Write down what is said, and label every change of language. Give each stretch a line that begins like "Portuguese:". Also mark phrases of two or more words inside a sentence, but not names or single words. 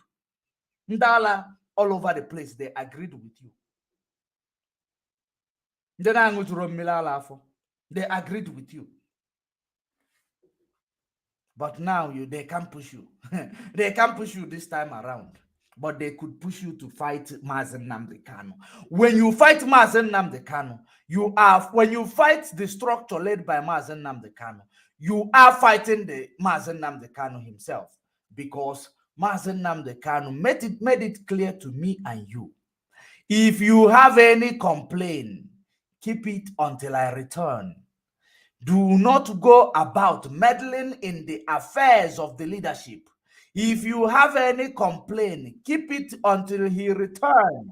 English: Ndala, all over the place, they agreed with you. They agreed with you. But now they can't push you. They can't push you this time around. But they could push you to fight Mazen Nnamdi Kanu. When you fight Mazen Nnamdi Kanu, when you fight the structure led by Mazen Nnamdi Kanu, you are fighting the Mazen Nnamdi Kanu himself, because Mazen Nnamdi Kanu made it clear to me and you. If you have any complaint, keep it until I return. Do not go about meddling in the affairs of the leadership. If you have any complaint, keep it until he returns.